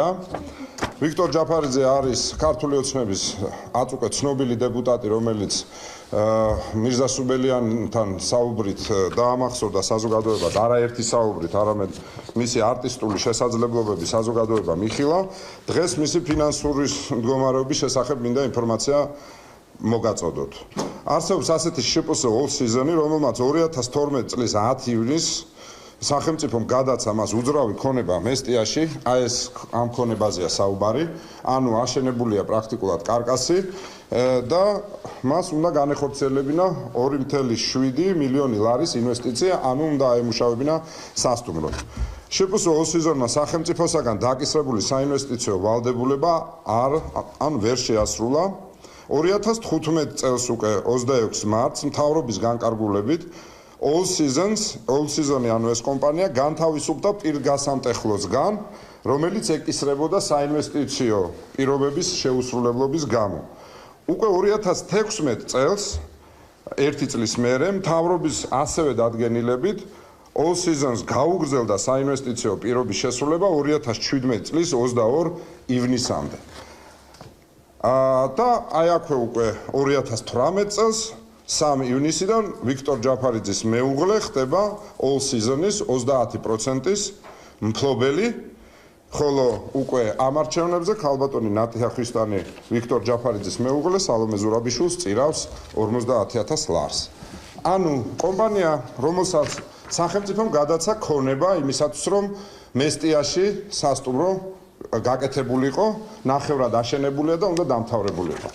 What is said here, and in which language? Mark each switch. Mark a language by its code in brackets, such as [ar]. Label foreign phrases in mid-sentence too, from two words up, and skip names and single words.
[ka] ვიქტორ ჯაფარიძე არის ქართული ოცნების აწუხე ცნობილი დეპუტატი, რომელიც მირზა სუბელიანთან საუბრით დაამახსოვრდა საზოგადოებას, არაერთი საუბრით, არამედ მისი არტისტული შესაძლებლობები საზოგადოებამ იხილა. დღეს მისი ფინანსური მდგომარეობის შესახებ მინდა ინფორმაცია მოგაწოდოთ. არსებობს ასეთი შპს all season-ი, რომელმაც 2012 წლის 10 ივნისს სახელმწიფომ გადაცა მას უძრავი ქონება მესტიაში, აი ეს ამ ქონებაზეა საუბარი, ანუ აშენებულია პრაქტიკულად კარკასი და მას უნდა განეხორციელებინა 2.7 მილიონი ლარის ინვესტიცია, ანუ უნდა აემუშავებინა სასტუმროდ. შპს all season-მა სახელმწიფოსაგან დაკისრებული საინვესტიციო ვალდებულება ვერ შეასრულა. 2015 წელს უკვე 26 მარტს მთავრობის განკარგულებით all season-ი ანუ ეს კომპანია განთავისუფლდა პირგასამტეხლოსგან, რომელიც ეკისრებოდა საინვესტიციო პირობების შეუსრულებლობის გამო. უკვე 2016 წელს, ერთი წლის მერე, მთავრობის ასევე დადგენილებით all seasons გაუგრძელდა საინვესტიციო პირობის შესრულება 2017 წლის 22 ივნისამდე. და აი აქვე უკვე 2018 წელს 3 ივნისიდან ვიქტორ ჯაფარიძის მეუღლე ხდება all season-ის 30%-ის მფლობელი, ხოლო უკვე ამ არჩევნებზე ქალბატონი ნატია ხვისტანი ვიქტორ ჯაფარიძის მეუღლე სალომე ზურაბიშვილს წირავს 50,000 ლარს. ანუ კომპანია, რომელსაც სახელმწიფომ გადაცა ქონება იმისათვის, რომ მესტიაში სასტუმრო გაკეთებულიყო, ნახევრად აშენებულია და უნდა დამთავრებულიყო.